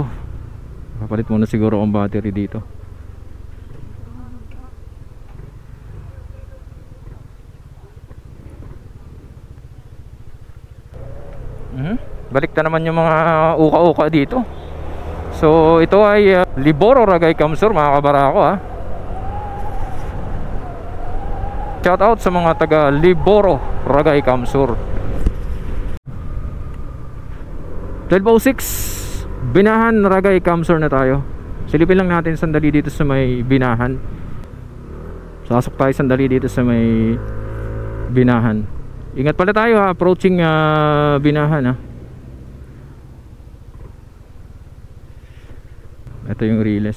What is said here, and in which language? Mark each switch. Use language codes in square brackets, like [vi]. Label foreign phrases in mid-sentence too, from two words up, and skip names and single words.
[tl] Kapalit muna siguro ang battery dito. Balik na naman yung mga uka-uka dito. So ito ay Liboro Ragay Kamsur, mga kabarako ha. [en] Shout out [tl] sa mga taga Liboro Ragay Kamsur. 1206 Binahan Ragay Kamsur na tayo. Silipin lang natin sandali dito sa may Binahan. Sasok tayo sandali dito sa may Binahan. Ingat pala tayo ha, approaching Binahan ha. Ito yung Riles.